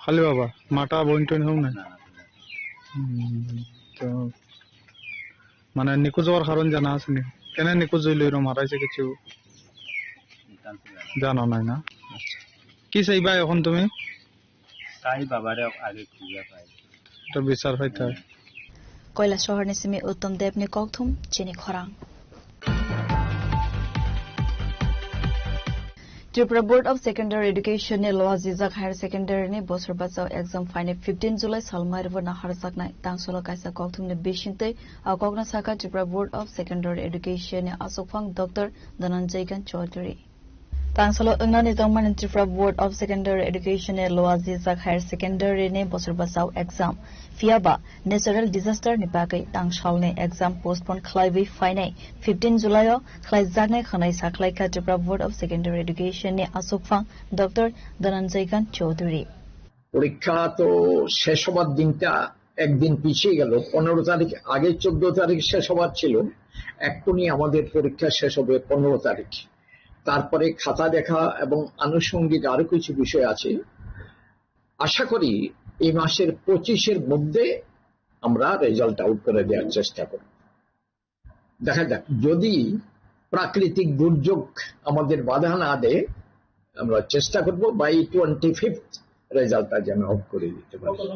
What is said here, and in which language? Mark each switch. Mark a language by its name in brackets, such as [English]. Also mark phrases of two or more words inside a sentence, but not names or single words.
[Bangla] খালি বাবা মাটা বইন টইন হোক না তো মানে নিখোঁজ হওয়ার কারণ জানা আছে নি কেন নিখোঁজ হইল এরকম হারাইছে কিছু জানো নাই না কি চাইবা এখন তুমি তাই বাবারে আগে খুঁজে পাই এটা বিচার পাইতে হয় [Kok Borok] কৈলাস শহরনি সিমি উত্তম দেবনি ককথুম চিনি খরাং Tripura Board of Secondary Education ne Loa Zizak Higher Secondary ne bosor basau [English] exam final [Kok Borok] 15 July salmai rwa na harsak na tangsolo kaisa kokthum ne bishinte au kokna saka Tripura Board of Secondary Education ne asokphang Dr. Dhananjay Gan Chaudhary tangsolo ungnani tongman Tripura Board of Secondary Education ne Loa Zizak Higher Secondary ne bosor basau exam fiaba [English] natural disaster [Kok Borok] ni bagai tangsal ne [English] exam postpone [Kok Borok] khlaibi final 15 July o khlaijak ne khanai saklai ka Tripura Board of Secondary Education ne asokphang Dr. Dhananjay Gan Chaudhary [Bangla] পরীক্ষা তো শেষ হবার দিনটা একদিন পিছিয়ে গেল 15 তারিখ আগে 14 তারিখ শেষ হবার ছিল এখনই আমাদের পরীক্ষা শেষ হবে 15 তারিখ তারপরে খাতা দেখা এবং আনুষঙ্গিক আরো কিছু বিষয় আছে আশা করি এই মাসের 25 এর মধ্যে আমরা [English] result out [Bangla] করে দেওয়ার চেষ্টা করব দেখা যাক যদি প্রাকৃতিক দুর্যোগ আমাদের বাধা না দেয় আমরা চেষ্টা করব বাই 25th রেজাল্টটা যেন আউট করে দিতে পারি